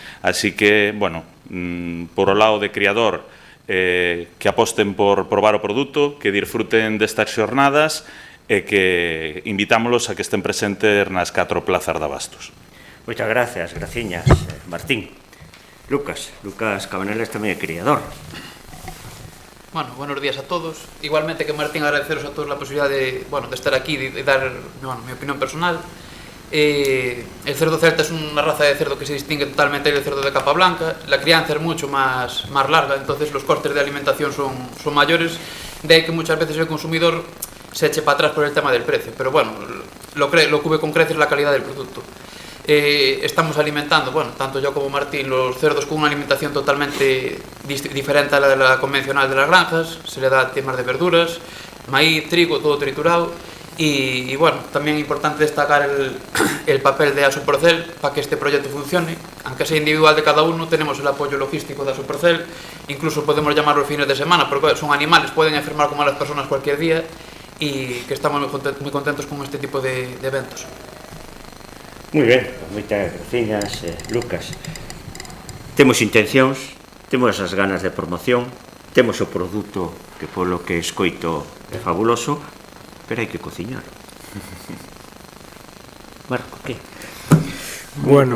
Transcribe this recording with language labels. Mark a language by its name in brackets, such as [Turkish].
[Galician] Así que, bueno, por o lado de criador, que aposten por probar o produto, que disfruten destas xornadas e que invitámoslos a que estén presentes nas 4 plazas de abastos. Moitas gracias, graciñas, Martín. Lucas Cabanelles tamén é criador. [Spanish] Bueno, buenos días a todos. Igualmente que Martín, agradeceros a todos la posibilidad de estar aquí y dar mi opinión personal. El cerdo celta es una raza de cerdo que se distingue totalmente del cerdo de capa blanca. La crianza es mucho más larga, entonces los costes de alimentación son mayores. De ahí que muchas veces el consumidor se eche para atrás por el tema del precio. Pero bueno, lo que ve con creces es la calidad del producto. Estamos alimentando, tanto yo como Martín, los cerdos con una alimentación totalmente diferente a la de la convencional de las granjas. Se le da temas de verduras, maíz, trigo, todo triturado. Y también es importante destacar el papel de Asoporcel para que este proyecto funcione. Aunque sea individual de cada uno, tenemos el apoyo logístico de Asoporcel. Incluso podemos llamarlo fines de semana, porque son animales, pueden enfermar como a las personas cualquier día, y que estamos muy contentos con este tipo de eventos. [Galician] Moi ben, moitas graciñas, Lucas. Temos intencións, temos esas ganas de promoción, temos o produto que polo que escoito é fabuloso, pero hai que cociñar. Marco, que? Bueno,